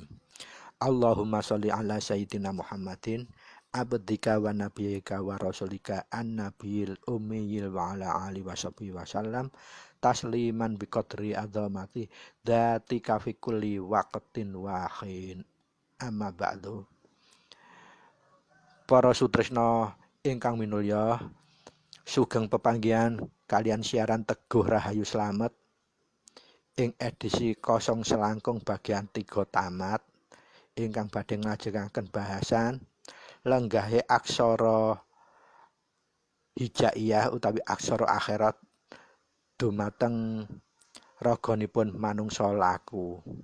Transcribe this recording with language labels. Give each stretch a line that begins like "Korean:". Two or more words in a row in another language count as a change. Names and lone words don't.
Arabic: اللهم صل على سيدنا محمد عبدك ونبيك ورسولك النبي الأمي وعلى آله وصحبه وسلم تسليما بقدر عظمة ذاتك في كل وقت وحين أما بعد.
Javanese: Para sutresna ingkang minulya, sugeng pepanggihan kalian siaran Teguh Rahayu Slamet ing edisi kosong selangkung bagian 3 tamat ingkang badhe nglajengaken bahasan lenggahe aksara hijaiyah utawi aksara akhirat dumateng raganipun manungsa laku.